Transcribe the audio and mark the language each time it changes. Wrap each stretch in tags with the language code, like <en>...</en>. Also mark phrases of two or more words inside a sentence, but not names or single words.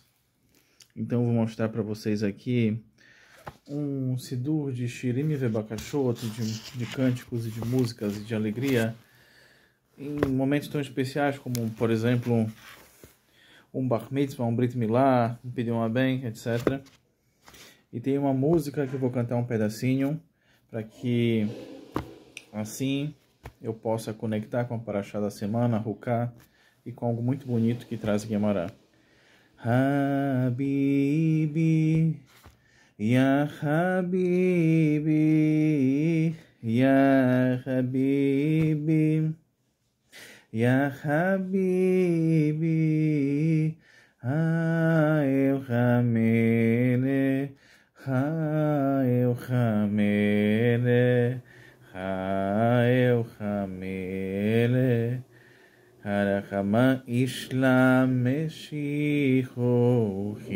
<pt>Então vou mostrar para vocês aqui um sidur de</pt> <he>שירים ובקשות,</he> <pt>de cânticos e de músicas e de alegria, em momentos tão especiais como, por exemplo, um</pt> <he>בר מצווה,</he> <pt>um</pt> <he>ברית מילה,</he> <pt>um</pt> <he>פדיון הבן,</he> <pt>etc. E tem uma música que eu vou cantar um pedacinho, para que assim eu possa conectar com a Parashá da semana, Ruká, e com algo muito bonito que traz Guemará.</pt> <he>חביבי, יה חביבי, יה חביבי, יה חביבי, האל המלך, האל המלך, האל המלך, הרחמן ישלח משיחו</he>